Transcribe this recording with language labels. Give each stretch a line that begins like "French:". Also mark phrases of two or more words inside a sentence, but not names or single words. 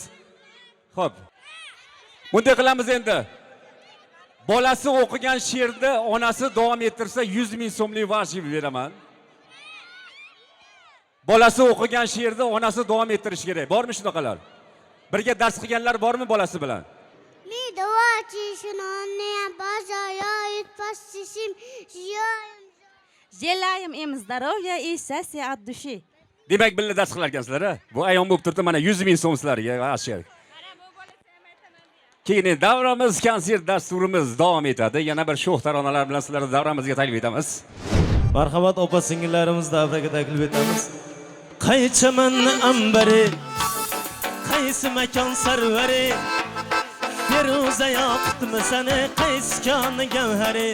Uzbek: Xo'p. Bunday qilamiz endi. Bolasi o'qigan she'rni onasi davom ettirsa 100 ming so'mlik varshiv beraman. Bolasi o'qigan she'rni onasi davom ettirish kerak. Bormi shunaqalar? Birga dars qilganlar bormi bolasi bilan?
Russian: Желаем им здоровья и счастья от души.
Uzbek: Demak, birga dars qilar ekansizlar, ha? Bu ayon bo'lib turibdi, mana 100 ming so'm sizlarga ashir. Keyin davramiz konsert dasturimiz davom etadi. Yana bir sho'x taronalar bilan sizlarni davramizga taklif etamiz. Marhamat opa singillarimizni davraga taklif etamiz. Qaychaman ambari, qaysi makon sarvari, Feruza yoqtimi seni, qaysi koni gavhari.